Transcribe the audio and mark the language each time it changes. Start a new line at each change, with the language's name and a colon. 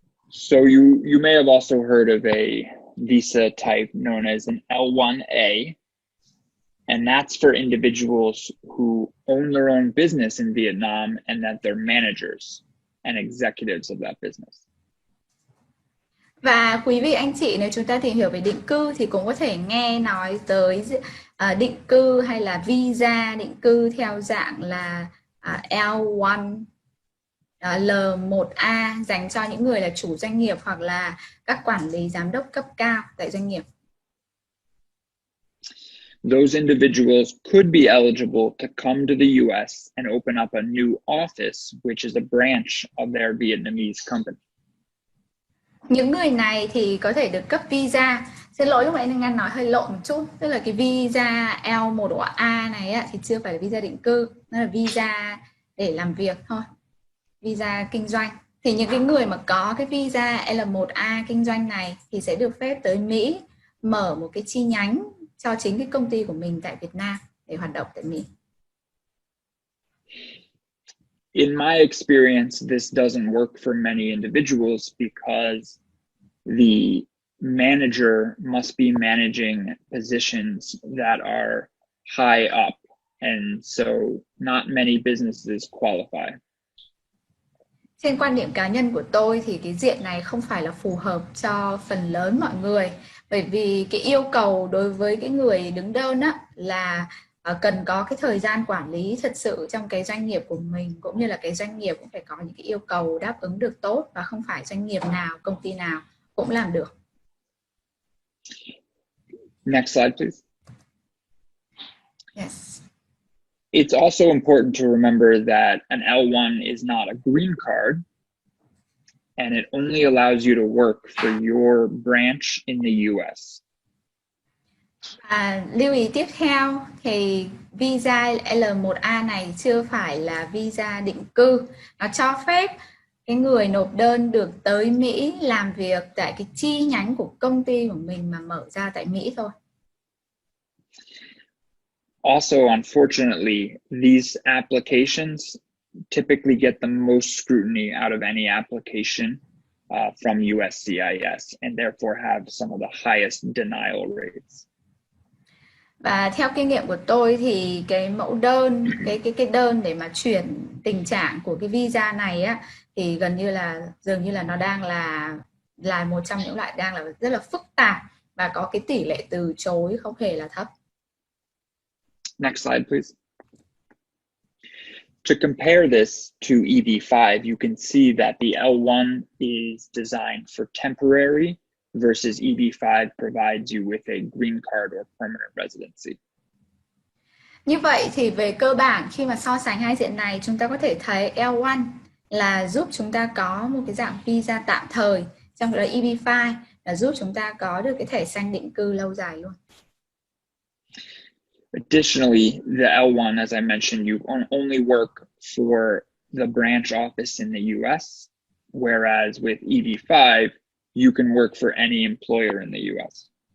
English: So you may have also heard of a visa type known as an L1A, and that's for individuals who own their own business in Vietnam and that they're managers and executives of that business.
Vietnamese: Và quý vị anh chị, nếu chúng ta tìm hiểu về định cư thì cũng có thể nghe nói tới định cư hay là visa định cư theo dạng là L1, L1A dành cho những người là chủ doanh nghiệp hoặc là các quản lý giám đốc cấp cao tại doanh nghiệp.
English: Those individuals could be eligible to come to the US and open up a new office, which is a branch of their Vietnamese company.
Vietnamese: Những người này thì có thể được cấp visa. Xin lỗi lúc nãy Ngân nói hơi lộn một chút. Tức là cái visa L1A này thì chưa phải là visa định cư. Nó là visa để làm việc thôi. Visa kinh doanh. Thì những cái người mà có cái visa L1A kinh doanh này thì sẽ được phép tới Mỹ mở một cái chi nhánh cho chính cái công ty của mình tại Việt Nam để hoạt động tại Mỹ.
English: In my experience, this doesn't work for many individuals because the manager must be managing positions that are high up, and so not many businesses qualify.
Vietnamese: Trên quan điểm cá nhân của tôi thì cái diện này không phải là phù hợp cho phần lớn mọi người. Bởi vì cái yêu cầu đối với cái người đứng đơn á là cần có cái thời gian quản lý thật sự trong cái doanh nghiệp của mình, cũng như là cái doanh nghiệp cũng phải có những cái yêu cầu đáp ứng được tốt, và không phải doanh nghiệp nào, công ty nào cũng làm được.
English: Next slide, please. Yes. It's also important to remember that an L1 is not a green card, and it only allows you to work for your branch in the US.
Vietnamese: Lưu ý tiếp theo thì visa L1A này chưa phải là visa định cư. Nó cho phép cái người nộp đơn được tới Mỹ làm việc tại cái chi nhánh của công ty của mình mà mở ra tại Mỹ thôi.
English: Also, unfortunately, these applications typically get the most scrutiny out of any application from USCIS, and therefore have some of the highest denial rates.
Vietnamese: Và theo kinh nghiệm của tôi thì cái mẫu đơn, cái đơn để mà chuyển tình trạng của cái visa này á thì dường như là nó đang là một trong những loại đang là rất là phức tạp, và có cái tỷ lệ từ chối không hề là thấp.
English: Next slide, please. To compare this to EB5, you can see that the L1 is designed for temporary versus EB5 provides you with a green card or permanent residency.
Vietnamese: Như vậy thì về cơ bản khi mà so sánh hai diện này, chúng ta có thể thấy L1 là giúp chúng ta có một cái dạng visa tạm thời, trong đó EB5 là giúp chúng ta có được cái thẻ xanh định cư lâu dài luôn.
English: Additionally, the L1, as I mentioned, you only work for the branch office in the US, whereas with EB5, you can work for any employer in the US.